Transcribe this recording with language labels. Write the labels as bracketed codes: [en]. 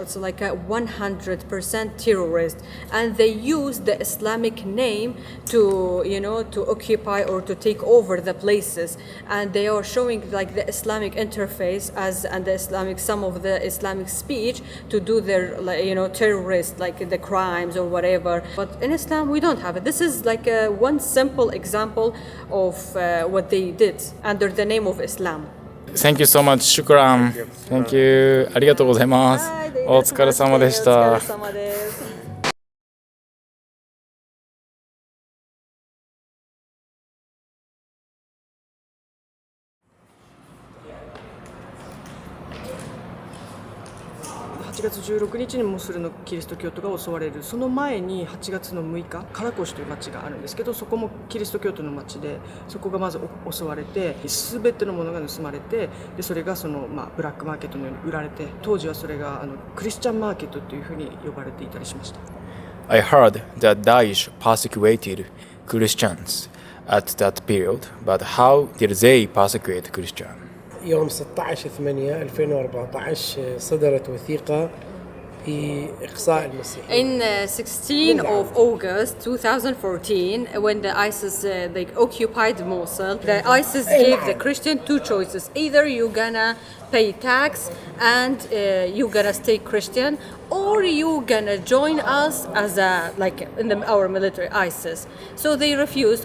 [en] It's like a 100% terrorist, and they use the Islamic name to occupy or to take over the places, and they are showing like the Islamic interface and the Islamic, some of the Islamic speech to do their terrorist, like the crimes or whatever. But in Islam we don't have it. This is like one simple example of what they did under the name of Islam. Thank you so much. Shukran. Thank you. [ja] ありがとうございます。お疲れ様でした。 8月16日にモスルのキリスト教徒が襲われる、その前に8月の6日カラコシという町があるんですけど、そこもキリスト教徒の町で、そこがまず襲われて全てのものが盗まれて、でそれがブラックマーケットのように売られて、当時はそれがクリスチャンマーケットというふうに呼ばれていたりしました。 [en] I heard that Daesh persecuted Christians at that period, but how did they persecute Christians? [ar] يوم 16/8/2014 صدرت وثيقة بإقصاء المسيحيين. [en] In 16 of August 2014, when the ISIS they occupied Mosul, the ISIS gave the Christian two choices: either you're gonna pay tax and you're gonna stay Christian, or you're gonna join us as our military ISIS. So they refused.